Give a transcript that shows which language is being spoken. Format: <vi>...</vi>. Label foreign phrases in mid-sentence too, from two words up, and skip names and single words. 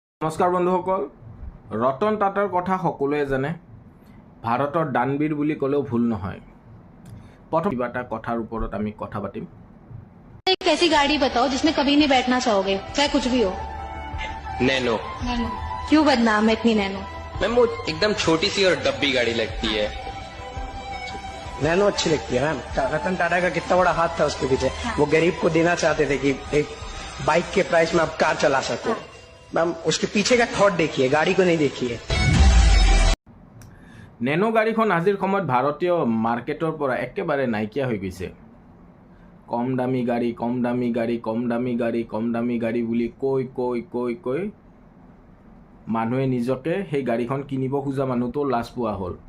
<as>নমস্কাৰ বন্ধুসকল, ৰতন টাটাৰ কথা সকলোৱে জানে। ভাৰতৰ দানবীৰ বুলি ক'লেও ভুল নহয়। প্ৰথম কিবা এটা কথাৰ ওপৰত আমি কথা পাতিম।</as> <hi>एक ऐसी गाड़ी बताओ जिसमें कभी नहीं बैठना चाहोगे, चाहे कुछ भी हो। नैनो। नैनो क्यों बदनाम है इतनी नैनो? मैम वो एकदम छोटी सी और डब्बी गाड़ी लगती है। नैनो अच्छी लगती है मैम। रतन टाटा का कितना बड़ा हाथ था उसके पीछे। वो गरीब को देना चाहते थे कि एक बाइक के प्राइस में आप कार चला सको। मैम उसके पीछे का थॉट देखिए, गाड़ी को नहीं देखिए।</hi> <as>নেনো গাড়ীখন আজিৰ সময়ত ভাৰতীয় মাৰ্কেটৰ পৰা একেবাৰে নাইকিয়া হৈ গৈছে। কম দামী গাড়ী, কম দামী গাড়ী, কম দামী গাড়ী, কম দামী গাড়ী বুলি কৈ মানুহে নিজকে সেই গাড়ীখন কিনিব খোজা মানুহটো লাজ পোৱা হ'ল।</as>